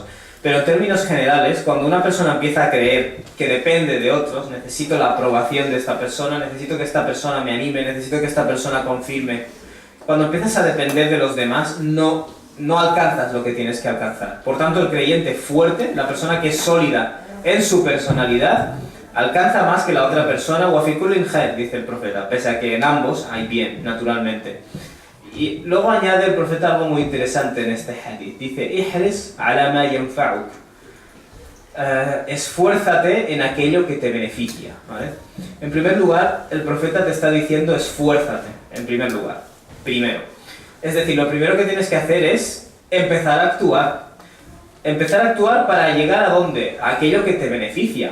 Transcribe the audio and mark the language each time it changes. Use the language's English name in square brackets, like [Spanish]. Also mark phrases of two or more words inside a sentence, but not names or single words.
[Spanish] Pero en términos generales, cuando una persona empieza a creer que depende de otros, necesito la aprobación de esta persona, necesito que esta persona me anime, necesito que esta persona confirme. Cuando empiezas a depender de los demás, no alcanzas lo que tienes que alcanzar. Por tanto, el creyente fuerte, la persona que es sólida en su personalidad, alcanza más que la otra persona, [Arabic] وفي كل خير, [Spanish] dice el profeta, pese a que en ambos hay bien, naturalmente. Y luego añade el profeta algo muy interesante en este hadith. Dice, [Arabic] احرص على ما ينفعك. [Spanish] Esfuérzate en aquello que te beneficia, ¿vale? En primer lugar, el profeta te está diciendo esfuérzate, en primer lugar, primero. Es decir, lo primero que tienes que hacer es empezar a actuar. Empezar a actuar para llegar a ¿dónde? A aquello que te beneficia.